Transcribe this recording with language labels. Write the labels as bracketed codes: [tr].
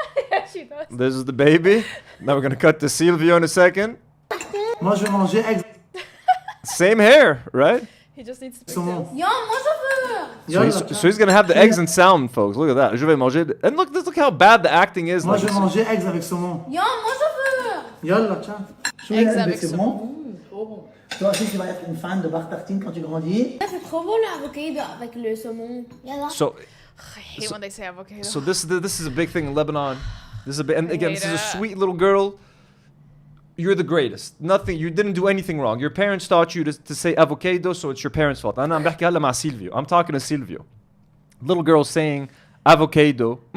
[en] Yeah, she does. This is the baby. Now we're gonna cut to Silvio in a second. [fr] Moi, je vais manger eggs. [en] Same hair, right? He just needs to [fr] Saumon. Yum, moi je veux. [en] So he's gonna have the eggs and sound, folks. Look at that. [fr] Je vais manger. [en] And look how bad the acting is. [fr] Moi, [en] Like, [fr] je vais manger eggs avec saumon. Yum, moi je veux. Yalla, tiens. Eggs avec saumon. Trop bon. Toi aussi, tu vas être une fan de Tartine quand tu grandis. C'est trop bon l'avocado avec le saumon. [ar] Yalla. [en] So, I hate when they say avocado. so this is a big thing in Lebanon. This is a big, and again, this is a sweet little girl. You're the greatest. Nothing. You didn't do anything wrong. Your parents taught you to say avocado, so it's your parents' fault. I'm talking to Silvio. Little girl saying avocado.